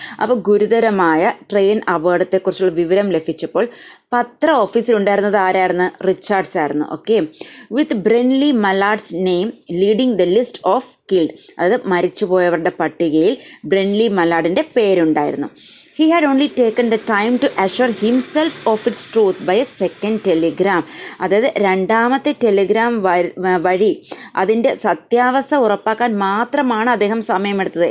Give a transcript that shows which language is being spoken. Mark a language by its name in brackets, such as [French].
[Malayalam] അപ്പോൾ ഗുരുതരമായ ട്രെയിൻ അപകടത്തെക്കുറിച്ചുള്ള വിവരം ലഭിച്ചപ്പോൾ പത്ര ഓഫീസിലുണ്ടായിരുന്നത് ആരായിരുന്നു? റിച്ചാർഡ്സ് ആയിരുന്നു. Okay, [English] with Brenly Malads name leading the list of killed, [Malayalam] അതായത് മരിച്ചുപോയവരുടെ പട്ടികയിൽ ബ്രെൻലി മലാഡിൻ്റെ പേരുണ്ടായിരുന്നു. [English] He had only taken the time to assure himself of its truth by a second telegram. [Malayalam] അതായത് രണ്ടാമത്തെ ടെലിഗ്രാം വഴി അതിൻ്റെ സത്യാവസ്ഥ ഉറപ്പാക്കാൻ മാത്രമാണ് അദ്ദേഹം സമയമെടുത്തത്.